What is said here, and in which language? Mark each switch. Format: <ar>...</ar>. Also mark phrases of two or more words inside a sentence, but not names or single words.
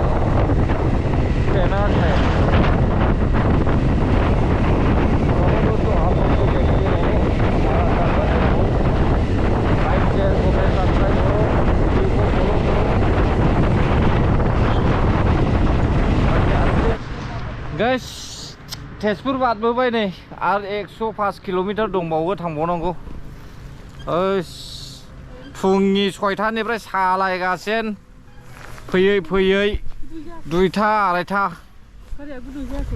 <hi>फेमस है दोस्तों आप लोग को देखते रहो हमारा</hi> <en>like share comment subscribe</en> <hi>करो वीडियो को फॉलो</hi> <brx>करो गाइस तेजपुर बारबोबाय नै आरो 105 किलोमीटर दंबावो थांबावनांगौ फुंनि 6टानिफ्राय सालायगासिनो फैयै फैयै 2टा 2:30 गारिया गुदुं जायाखै</brx>